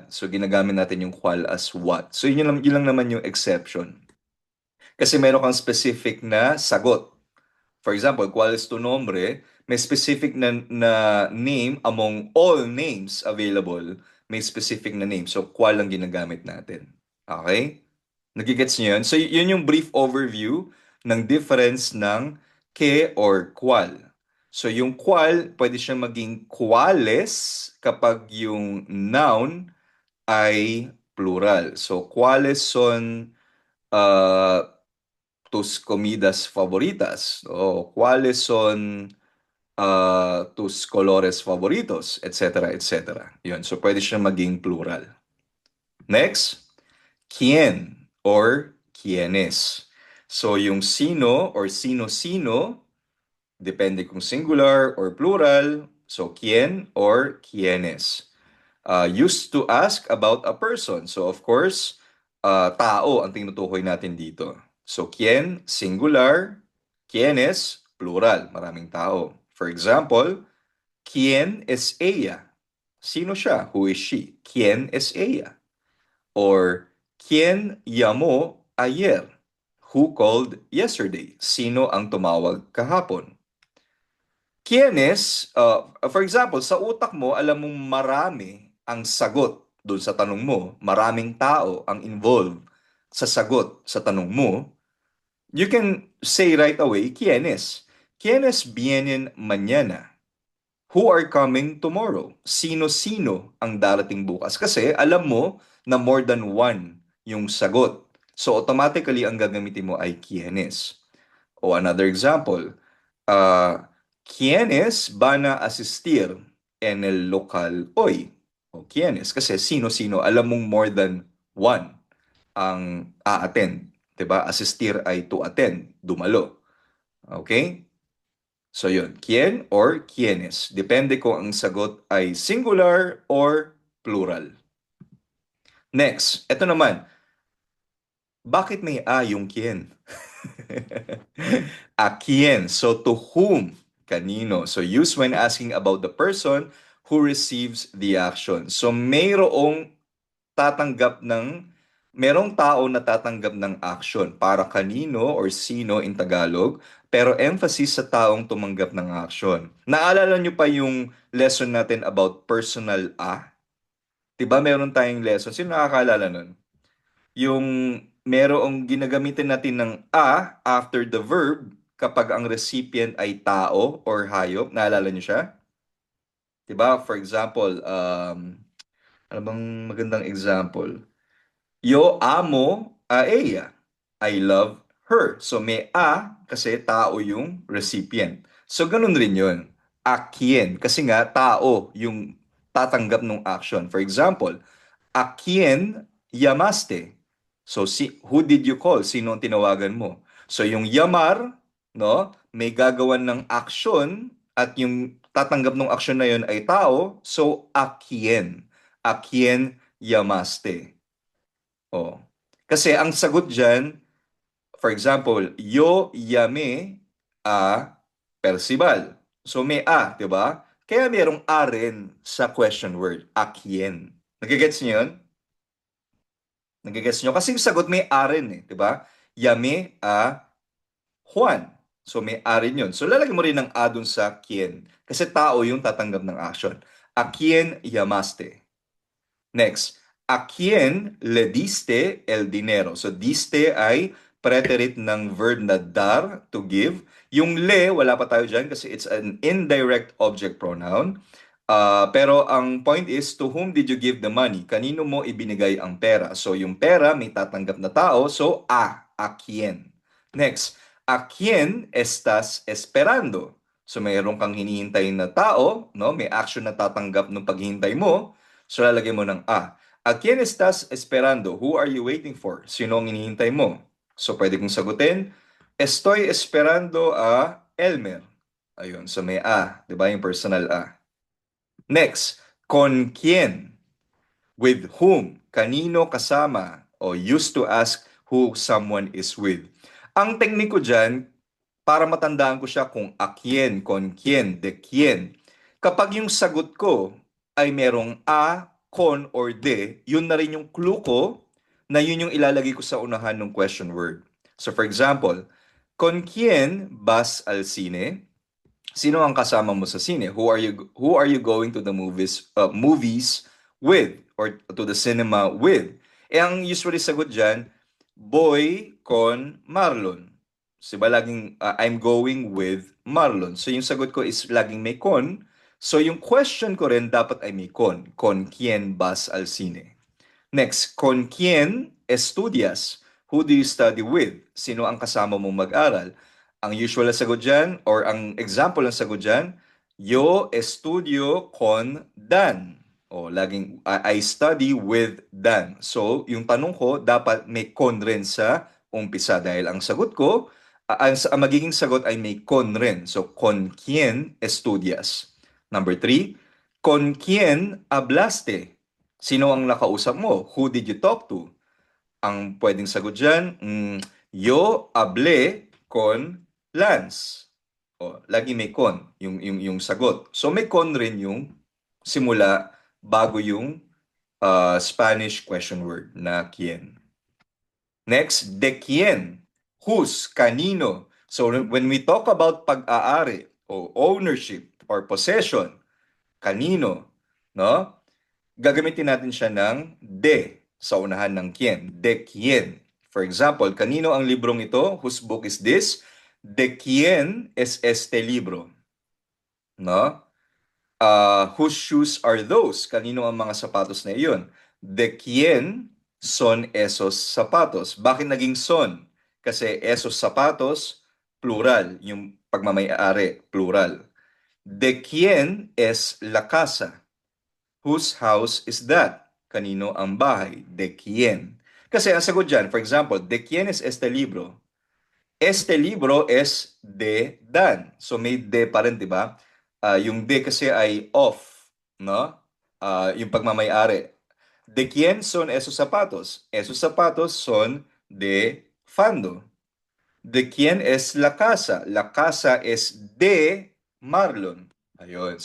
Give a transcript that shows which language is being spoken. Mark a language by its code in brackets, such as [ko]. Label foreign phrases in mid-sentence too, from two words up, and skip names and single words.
[tl] So, ginagamit natin yung cuál [en] as what. [tl] So, yun lang naman yung exception. Kasi meron kang specific na sagot. [en] For example, [es] ¿cuál es tu nombre? [tl] May specific na name [en] among all names available. [tl] May specific na name. So, ¿cuál ang ginagamit natin? Okay? Nagigets niyo yun? So, yun yung [en] brief overview [tl] ng difference ng que or cuál. So, yung cuál, pwede siya maging cuáles kapag yung noun ay plural. [es] So, ¿cuáles son tus comidas favoritas? O ¿cuáles son tus colores favoritos? Etcétera, etcétera. [tl] Yun. So, pwede siya maging plural. [es] Next, ¿quién or quiénes? [tl] So, yung sino or sino-sino, depende kung singular or plural. [es] So, ¿quién or quiénes? [en] Used to ask about a person. So, of course, [tl] tao ang tinutukoy natin dito. So, [es] ¿quién? Singular. ¿Quiénes? Plural. [tl] Maraming tao. [en] For example, [es] ¿quién es ella? [tl] Sino siya? [en] Who is she? [es] ¿Quién es ella? Or, ¿quién llamó ayer? [en] Who called yesterday? [tl] Sino ang tumawag kahapon? [es] ¿Quiénes? [en] For example, [tl] sa utak mo, alam mong marami ang sagot doon sa tanong mo. Maraming tao ang involved sa sagot sa tanong mo. [en] You can say right away, [es] ¿quiénes? ¿Quiénes vienen mañana? [en] Who are coming tomorrow? [tl] Sino-sino ang darating bukas? Kasi alam mo na [en] more than one [tl] yung sagot. So automatically ang gagamitin mo ay ¿quiénes? [en] O another example, [es] ¿quiénes van a asistir en el local hoy? O ¿quiénes? [tl] Kasi sino-sino, alam mong [en] more than one [tl] ang a-attend. Diba? Asistir ay [en] to attend, [tl] dumalo. Okay? So yun, [es] ¿quién or quiénes? [tl] Depende kung ang sagot ay singular or plural. Next, ito naman. Bakit may a yung quién? [es] A quién. [en] So to whom? Kanino. So used when asking about the person who receives the action. [tl] So merong tao na tatanggap ng action para kanino or sino in Tagalog, pero emphasis sa taong tumanggap ng action. Naalala nyo pa yung lesson natin [en] about personal a? [tl] Diba meron tayong lesson? Sino nakakaalala nun? Yung merong ginagamitin natin ng a [en] after the verb [tl] kapag ang recipient ay tao or hayop. Naalala niyo siya? Diba? [en] For example, [tl] ano bang magandang example? [es] Yo amo a ella. [en] I love her. [tl] So may a kasi tao yung recipient. So ganun rin yun. [es] A quien. [tl] Kasi nga tao yung tatanggap ng action. [en] For example, [es] a quien llamaste? [en] So who did you call? [tl] Sino ang tinawagan mo? So yung llamar, no, may gagawan ng action at yung tatanggap ng action na yun ay tao. [es] So a quien. A quien llamaste? [tl] Oh. Kasi ang sagot dyan, [en] for example, [es] yo llamé a Percival. [tl] So may a, di ba? Kaya merong a rin sa [en] question word. [es] A quién. [tl] Nagigets niyo yun? Nagigets niyo? Kasi yung sagot may a rin eh. Diba? [es] Llame a Juan. [tl] So may a rin yun. So lalagyan mo rin ng a dun sa quién. Kasi tao yung tatanggap ng action. [es] A quién llamaste? Next, ¿a quién le diste el dinero? [tl] So, diste ay preterite ng verb na dar, [en] to give. [tl] Yung le, wala pa tayo dyan kasi [en] it's an indirect object pronoun. Pero ang point is, to whom did you give the money? [tl] Kanino mo ibinigay ang pera? So, yung pera, may tatanggap na tao. So, [es] a quién. Next, ¿a quién estás esperando? [tl] So, mayroon kang hinihintay na tao, no? May action na tatanggap ng paghihintay mo. So, lalagay mo ng a. [es] ¿A quién estás esperando? [en] Who are you waiting for? [tl] Sino ang hinihintay mo? So, pwede kong sagutin, [es] estoy esperando a Elmer. [tl] Ayun, so may a, di ba? Yung [en] personal a. [tl] Next, [es] con quién? [en] With whom? [tl] Kanino kasama? [en] O used to ask who someone is with. [tl] Ang tekniko dyan, para matandaan ko siya kung [es] a quién, con quién, de quién. [tl] Kapag yung sagot ko ay merong a, con, or de, yun na rin yung clue ko na yun yung ilalagay ko sa unahan ng [en] question word. So for example, [es] con quién vas al cine? [tl] Sino ang kasama mo sa sine? [en] Who are you going to the movies with or to the cinema with? [tl] Ang usually sagot diyan, [es] boy con Marlon. [tl] Diba laging [en] I'm going with Marlon. [tl] So yung sagot ko is laging may con. So yung question ko rin dapat ay may con. [es] Con quién vas al cine? Next, con quién estudias? [en] Who do you study with? [tl] Sino ang kasama mong mag-aral? Ang usual na sagot dyan, or ang example ng sagot dyan, [es] yo estudio con Dan. [tl] O, laging, [en] I study with Dan. [tl] So, yung tanong ko, dapat may con rin sa umpisa dahil ang sagot ko, ang magiging sagot ay may con rin. So, [es] con quién estudias? Number 3, con quién hablaste? [tl] Sino ang nakausap mo? [en] Who did you talk to? [tl] Ang pwedeng sagot dyan, [es] yo hablé con Lance. [tl] O, lagi may con, yung sagot. So may con rin yung simula bago yung [en] Spanish question word [tl] na quién. [es] Next, de quién. [en] Whose, kanino. So when we talk about [tl] pag-aari o [en] ownership or possession, [tl] kanino, no? Gagamitin natin siya ng de sa unahan ng quién. [es] De quién. [en] For example, [tl] kanino ang librong ito? [en] Whose book is this? [es] De quién es este libro? [tl] No? [en] Whose shoes are those? [tl] Kanino ang mga sapatos na iyon? [es] De quién son esos sapatos? [tl] Bakit naging son? Kasi [es] esos sapatos, [tl] plural. Yung pagmamay-ari, [es] plural. De quién es la casa? [en] Whose house is that? [tl] Kanino ang bahay? [es] De quién? [tl] Kasi ang sagot dyan, [en] for example, [es] de quién es este libro? Este libro es de Dan. [tl] So may de pa rin, di ba? Yung de kasi ay off, no? Yung pagmamayari. [es] De quién son esos zapatos? Esos zapatos son de Fando. De quién es la casa? La casa es de Marlon. Ayun.